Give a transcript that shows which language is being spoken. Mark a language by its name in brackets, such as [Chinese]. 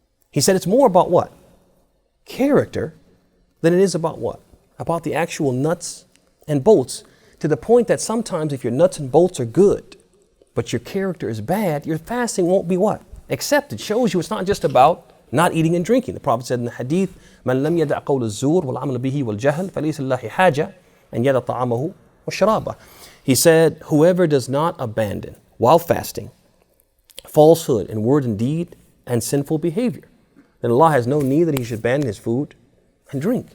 [English] He said it's more about what? Character than it is about what? About the actual nuts and bolts, to the point that sometimes if your nuts and bolts are good, but your character is bad, your fasting won't be what? Accepted. Shows you it's not just about not eating and drinking. The Prophet said in the hadith, [Arabic] من لم يدع قول الزور والعمل به والجهل فليس لله حاجة أن يدع طعامه وشرابه. [English] He said, whoever does not abandon, while fasting, falsehood in word and deed and sinful behavior, then Allah has no need that he should abandon his food and drink.